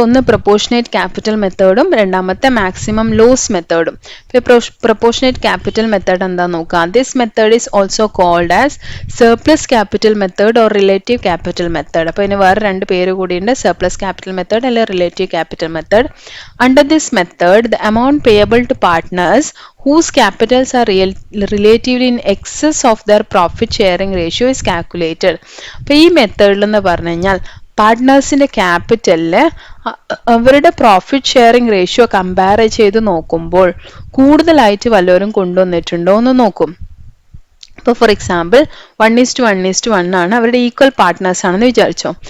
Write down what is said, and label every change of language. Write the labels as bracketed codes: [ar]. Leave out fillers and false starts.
[ml] ഒന്ന് proportionate capital മെത്തേഡും രണ്ടാമത്തെ maximum loss മെത്തേഡും. Proportionate capital method എന്താ നോക്കാം. [en] This method is also called as surplus capital method or relative capital method. [ml] അപ്പോൾ ഇതിന് വേറെ രണ്ട് പേര് കൂടിയുണ്ട്, സർപ്ലസ് ക്യാപിറ്റൽ മെത്തേഡ് അല്ലെങ്കിൽ relative capital method. Under this method the amount payable to partners whose [en] capitals are relatively in excess of their profit sharing ratio is calculated. [ml] അപ്പോൾ ഈ മെത്തേഡിൽ എന്ന് പറഞ്ഞു കഴിഞ്ഞാൽ പാർട്ട്നേഴ്സിന്റെ ക്യാപിറ്റലില് അവരുടെ പ്രോഫിറ്റ് ഷെയറിംഗ് റേഷ്യോ കമ്പയർ ചെയ്ത് നോക്കുമ്പോൾ കൂടുതലായിട്ട് വല്ലവരും കൊണ്ടുവന്നിട്ടുണ്ടോ എന്ന് നോക്കും. ഇപ്പോൾ ഫോർ എക്സാമ്പിൾ 1:1:1 ആണ്, അവരുടെ ഈക്വൽ പാർട്ട്നേഴ്സ് ആണെന്ന് വിചാരിച്ചോ.